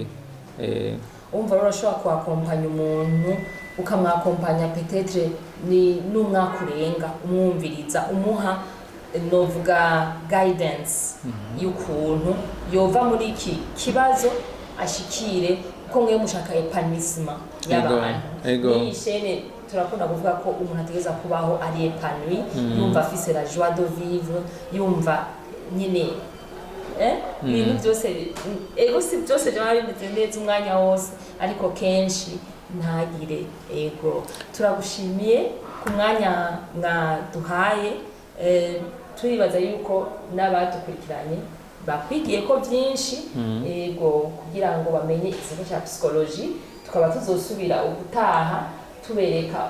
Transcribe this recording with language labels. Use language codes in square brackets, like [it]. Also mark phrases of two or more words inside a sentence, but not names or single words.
[rn] umva urashobora kuakompanya umuntu ukamwakompanya peut-être ni n'umwaka urenga umwumviriza umuha novuga guidance y'ukuntu yova muri iki kibazo ashikire ko mwe mushaka épanouissement y'abantu ni ishene turakunda kuvuga ko umuntu ategeza kubaho ari épanoui yumva afise [fr] la joie de vivre [rn] yumva nyine ibintu byose ego si byose byaba bimeze neza umwanya wose ariko kenshi ntagire ego turagushimiye ku mwanya mwaduhaye turibaza yuko n'abadukurikiranye bakwigiye ko byinshi ego kugira ngo bamenye ikigo cya psychologie tukaba tuzosubira ubutaha tubereka